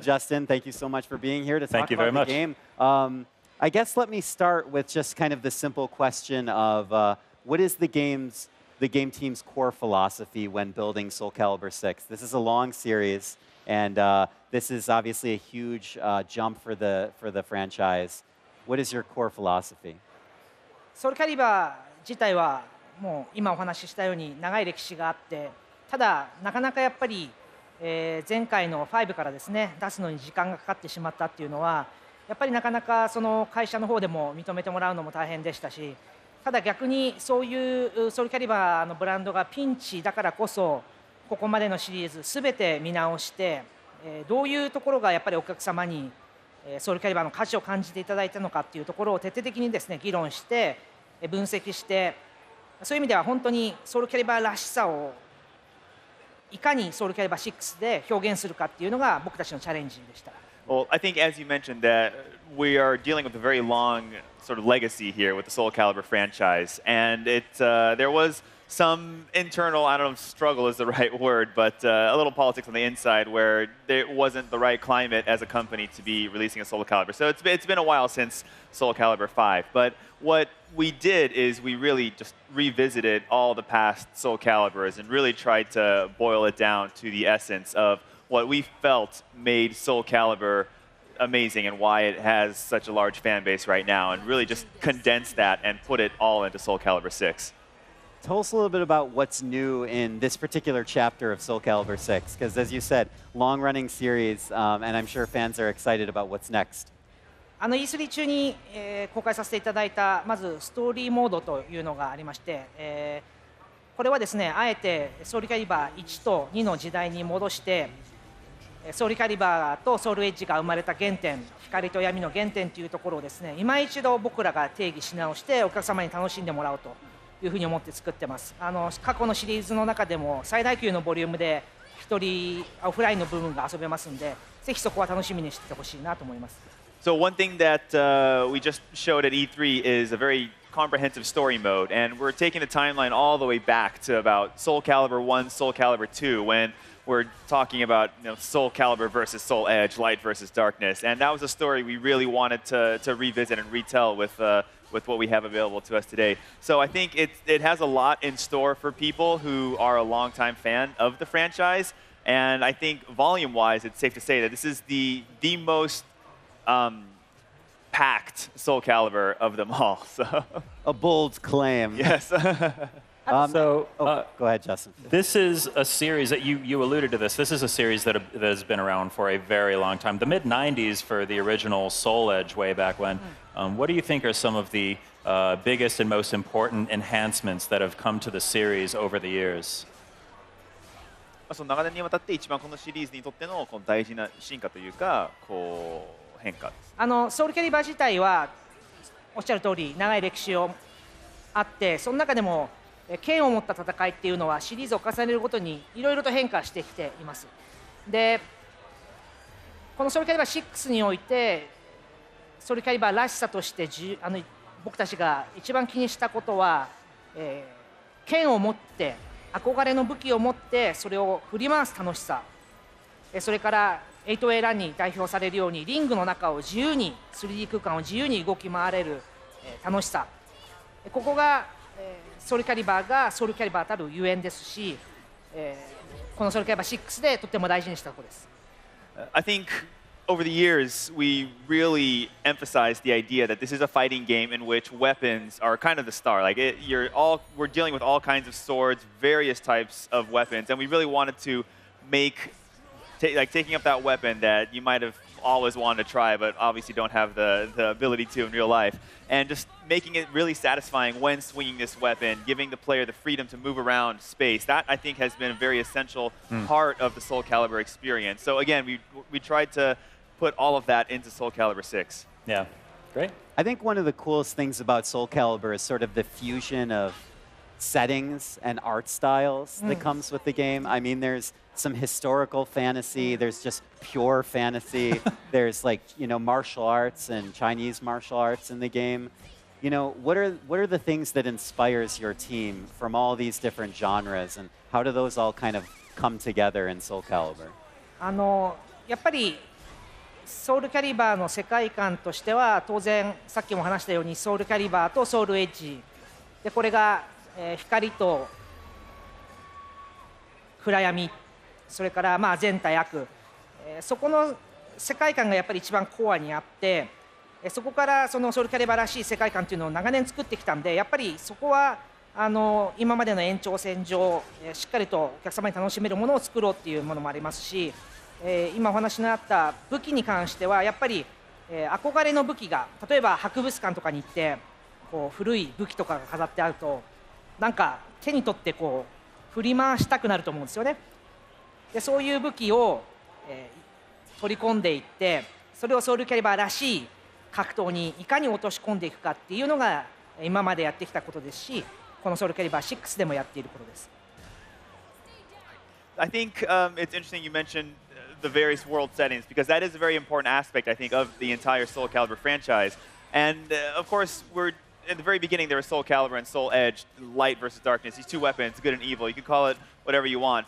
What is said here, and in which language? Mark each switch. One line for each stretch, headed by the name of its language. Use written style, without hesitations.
English: And Justin, thank you so much for being here to talk about the game. I guess let me start with just kind of the simple question of what is the game team's core philosophy when building Soul Calibur 6? This is a long series, and this is obviously a huge jump for the franchise. What is your core philosophy?
Japanese: ソウルキャリバー自体はもう今お話ししたように長い歴史があって、ただなかなかやっぱり、前回の5からですね出すのに時間がかかってしまったっていうのはやっぱりなかなかその会社の方でも認めてもらうのも大変でしたし、ただ逆にそういうソウルキャリバーのブランドがピンチだからこそここまでのシリーズすべて見直して、どういうところがやっぱりお客様にソウルキャリバーの価値を感じていただいたのかっていうところを徹底的にですね議論して分析して、そういう意味では本当にソウルキャリバーらしさをいかにソウルキャリバー6で表現するかっていうのが僕たちのチャレンジでした。
English: Well, I think as you mentioned that we are dealing with a very long sort of legacy here with the Soul Calibur franchise, and there was some internal, I don't know if struggle is the right word, but a little politics on the inside where there wasn't the right climate as a company to be releasing a Soul Calibur. So it's been a while since Soul Calibur 5, but what we did is we really just revisited all the past Soul Caliburs and really tried to boil it down to the essence of what we felt made Soul Calibur amazing and why it has such a large fan base right now, and really just condense that and put it all into Soul Calibur 6. Tell us a little bit about what's new in this particular chapter of Soul Calibur 6, because as you said, long-running series, and I'm sure fans are excited about what's next.
Japanese: E3 中に、公開させていただいたまずストーリーモードというのがありまして、これはですねあえてソウルキャリバー1と2の時代に戻してソウルキャリバーとソウルエッジが生まれた原点、光と闇の原点というところをですね今一度僕らが定義し直してお客様に楽しんでもらおうというふうに思って作ってます。過去のシリーズの中でも最大級のボリュームで一人オフラインの部分が遊べますんで、ぜひそこは楽しみにしててほしいなと思います。
English: So one thing that we just showed at E3 is a very comprehensive story mode, and we're taking the timeline all the way back to about Soul Calibur 1, Soul Calibur 2, when we're talking about Soul Calibur versus Soul Edge, light versus darkness, and that was a story we really wanted to revisit and retell with what we have available to us today. So I think it has a lot in store for people who are a longtime fan of the franchise, and I think volume-wise, it's safe to say that this is the most packed Soul Calibur of them all. So. A bold claim. Yes. Go ahead, Justin. This is a series that you alluded to this. This is a series that has been around for a very long time. The mid-90s for the original Soul Edge way back when. What do you think are some of the biggest and most important enhancements that have come to the series over the years?
Japanese: その長年にわたって一番このシリーズにとってのこの大事な進化というかこう変化。ソウルキャリバー自体はおっしゃる通り長い歴史をあって、その中でも剣を持った戦いっていうのはシリーズを重ねるごとにいろいろと変化してきています。で、このソウルキャリバー6においてソウルキャリバーらしさとして僕たちが一番気にしたことは、剣を持って憧れの武器を持ってそれを振り回す楽しさ、それから8A ランに代表されるようにリングの中を自由に 3D 空間を自由に動き回れる楽しさ、ここがソウルキャリバーがソウルキャリバーたるゆえんですし、このソウルキャリバー6でとっても大事にしたところです。
English: I think over the years we really emphasized the idea that this is a fighting game in which weapons are kind of the star. Like we're dealing with all kinds of swords, various types of weapons, and we really wanted to make taking up that weapon that you might have always wanted to try but obviously don't have the ability to in real life, and just making it really satisfying when swinging this weapon, giving the player the freedom to move around space. That I think has been a very essential part of the Soul Calibur experience. So again, we tried to put all of that into Soul Calibur 6. Yeah, great. I think one of the coolest things about Soul Calibur is sort of the fusion of settings and art styles that comes with the game. I mean, there's some historical fantasy. There's just pure fantasy. There's like, martial arts and Chinese martial arts in the game. What are the things that inspires your team from all these different genres, and how do those all kind of come together in Soul Calibur?
Japanese: やっぱりソウルキャリバーの世界観としては当然さっきも話したようにソウルキャリバーとソウルエッジでこれが、光と暗闇それから善対悪、そこの世界観がやっぱり一番コアにあってそこからそのソウルキャリバーらしい世界観というのを長年作ってきたんでやっぱりそこは今までの延長線上しっかりとお客様に楽しめるものを作ろうっていうものもありますし、今お話のあった武器に関してはやっぱり、憧れの武器が例えば博物館とかに行ってこう古い武器とかが飾ってあるとなんか手に取ってこう振り回したくなると思うんですよね。でそういう武器を、取り込んでいってそれをソウルキャリバーらしい格闘にいかに落とし込んでいくかっていうのが今までやってきたことですしこのソウルキャリバー6でもやっていることです。
English: I think it's interesting you mentioned the various world settings because that is a very important aspect, I think, of the entire Soul Calibur franchise. And of course, at the very beginning, there was Soul Calibur and Soul Edge, light versus darkness, these two weapons, good and evil. You can call it whatever you want.